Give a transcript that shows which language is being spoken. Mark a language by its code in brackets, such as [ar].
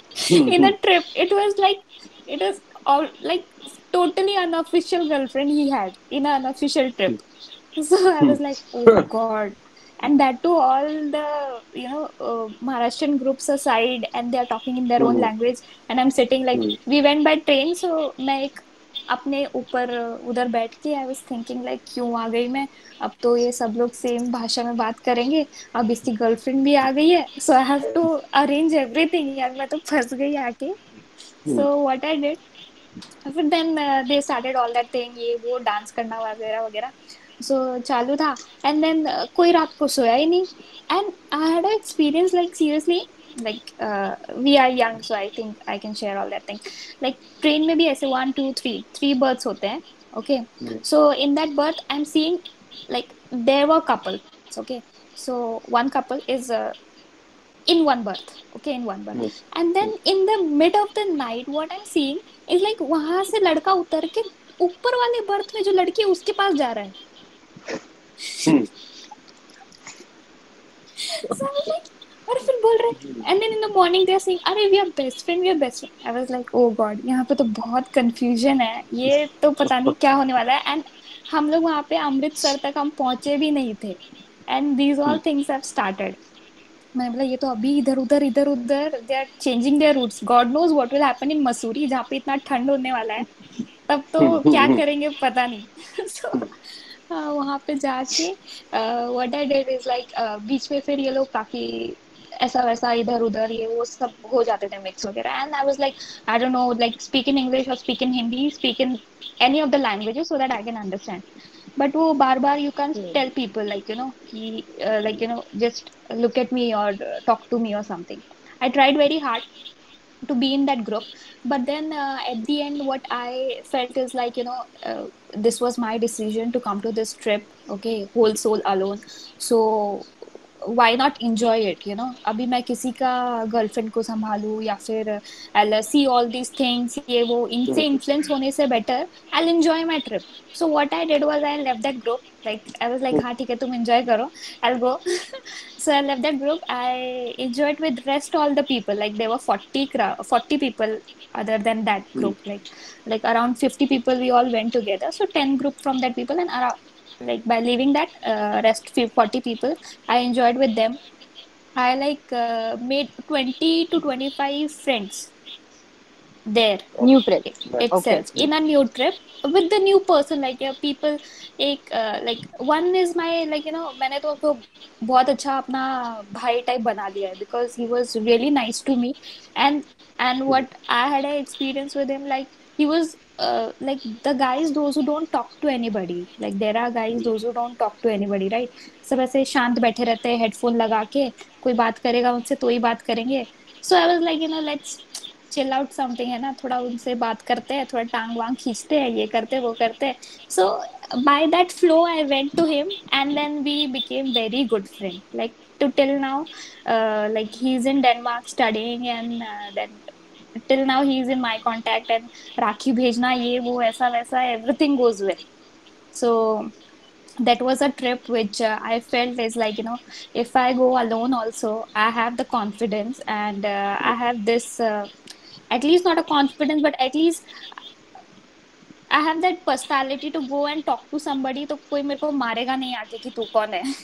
[en] In a trip, it was like, it was all like totally unofficial girlfriend he had in an unofficial trip. So I was like, oh god. And that too, all the Maharashtrian groups aside, and they are talking in their own Hmm. language, and I'm sitting like, Hmm. [hi] we went by train, so मैं एक अपने ऊपर उधर बैठ के [en] I was thinking like [hi] क्यों आ गई मैं, अब तो ये सब लोग सेम भाषा में बात करेंगे, अब इसकी गर्लफ्रेंड भी आ गई है, [en] so I have to arrange everything, [hi] यार मैं तो फंस गई आके. Hmm. [en] so what I did, फिर then they started all that thing, [hi] ये वो डांस करना वगैरह वगैरह. सो चालू था, एंड देन कोई रात को सोया ही नहीं. [en] And I had a experience like seriously, like we are young, so I think I can share all that thing. [hi] Like train में भी ऐसे 1 2 3 berths होते हैं. [en] Okay, Hmm. so in that berth I'm seeing like there were couples. Okay, so one couple is in one berth. Okay, in one berth. Hmm. And then in the mid of the night what I'm seeing is like [hi] वहां से लड़का उतर के ऊपर वाले birth में जो लड़की है उसके पास जा रहा है. Hmm. [en] So I was like, [hi] और फिर बोल रहे, [en] and then in the morning they are saying, अरे we are best friend, we are best friend. I was like, oh god, [hi] यहाँ पे तो बहुत confusion है, ये तो पता नहीं क्या होने वाला है. And हम लोग वहाँ पे अमृतसर तक हम पहुंचे भी नहीं थे, [en] and these all things have started. [hi] मैंने बोला ये तो अभी इधर उधर [en] they are changing their routes, God knows what will happen in Mussoorie [hi] जहाँ पे इतना ठंड होने वाला है, तब तो क्या करेंगे पता नहीं. So वहां पे जाके [en] what I did is like, [hi] बीच में फिर ये लोग काफी ऐसा वैसा इधर उधर ये वो सब हो जाते थे मिक्स वगैरह. [en] And I was like, I don't know, like speak in English और speak in Hindi, speak in any of the languages so that I can understand. But वो बार बार you can tell people like कि like just look at me or talk to me or something. I tried very hard to be in that group, but then at the end what I felt is like, this was my decision to come to this trip, okay, whole soul alone. So why not enjoy it, [hi] अभी मैं किसी का girlfriend को संभालूं या फिर I'll [en] see all these things, [hi] ये वो इनसे इन्फ्लुएंस होने से better [en] I'll enjoy my trip. So what I did was I left that group, like I was like [hi] हाँ ठीक है तुम enjoy करो, [en] I'll go. So I left that group. I enjoyed with rest all the people, like there were 40 people other than that group, like around 50 people we all went together, so 10 group from that people, and around, like by leaving that rest 40 people I enjoyed with them. I like made 20 to 25 friends there New trip. Okay. itself in a new trip with the new person, like people एक like one is my like [hi] मैंने तो उसको बहुत अच्छा अपना भाई type बना लिया है [en] because he was really nice to me. And what I had an experience with him, like he was like the guys those who don't talk to anybody, like there are guys those who don't talk to anybody, right? [hi] सब ऐसे शांत बैठे रहते हैं headphone लगा के, कोई बात करेगा उनसे तो ही बात करेंगे. [en] So I was like, let's chill out something, [hi] है ना, थोड़ा उनसे बात करते हैं, थोड़ा टांग वांग खींचते हैं, ये करते वो करते हैं. [en] So by that flow I went to him and then we became very good friend, like to till now. Like he's in Denmark studying, and then till now he's in my contact, and [hi] राखी भेजना ये वो ऐसा वैसा [en] everything goes well. So that was a trip which I felt is like, if I go alone also I have the confidence, and I have this at least not a confidence, but at least I have that personality to go and talk to somebody, [hi] तो कोई मेरे को मारेगा नहीं आके कि तू कौन है.